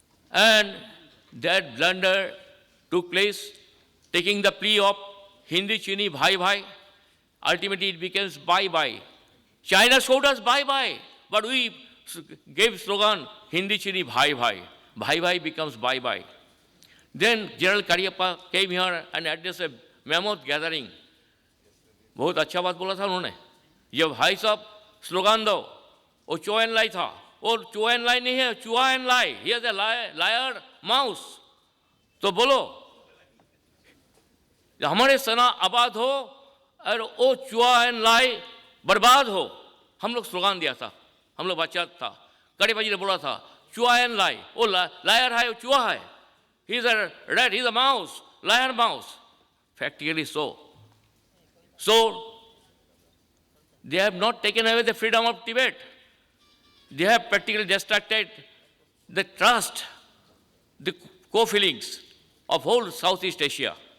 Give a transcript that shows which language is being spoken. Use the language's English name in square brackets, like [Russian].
[English] And that blunder took place, taking the plea of Hindi Chini Bhai Bhai. Ultimately it becomes Bye Bye. China showed us Bye Bye, but we gave slogan Hindi Chini Bhai Bhai. Bhai Bhai becomes Bye Bye. Then General Cariappa came here and addressed a mammoth gathering. [Hindi] बहुत अच्छा बात बोला था उन्होंने। जब भाई साहब slogan दो, वो चो एंड लाई था, वो चो एंड लाई नहीं है, चुहा and lie, [English] He is a liar mouse. [Hindi] तो बोलो हमारे सेना आबाद हो और वो चुहा एंड लाई बर्बाद हो। हम लोग स्लोगान दिया था, हम लोग बच्चा था, कड़ेबाजी ने बोला था चुहा एंड लाई, वो लायर है, वो चुहा है, [English] He is a rat, he is a mouse, liar mouse. Practically so. So, they have not taken away the freedom of Tibet. They have practically distracted the trust, the co-feelings of whole Southeast Asia.